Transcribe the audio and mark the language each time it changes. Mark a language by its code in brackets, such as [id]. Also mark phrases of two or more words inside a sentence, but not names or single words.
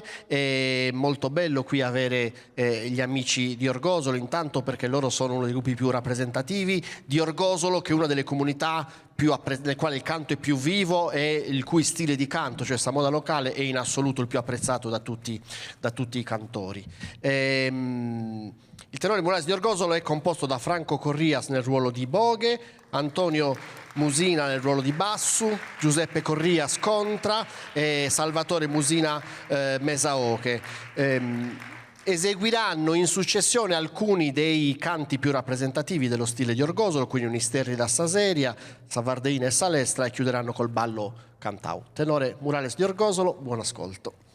[it] È molto bello qui avere gli amici di Orgosolo, intanto perché loro sono uno dei gruppi più rappresentativi di Orgosolo, che è una delle comunità nel quale il canto è più vivo e il cui stile di canto, cioè questa moda locale, è in assoluto il più apprezzato da tutti i cantori. Il tenore Murales di Orgosolo è composto da Franco Corrias nel ruolo di Boghe, Antonio Musina nel ruolo di Bassu, Giuseppe Corrias contra e Salvatore Musina mesaoche. eseguiranno in successione alcuni dei canti più rappresentativi dello stile di Orgosolo, quindi Unisterri da Saseria, Savardeina e Salestra, e chiuderanno col ballo cantau. Tenore Murales di Orgosolo, buon ascolto.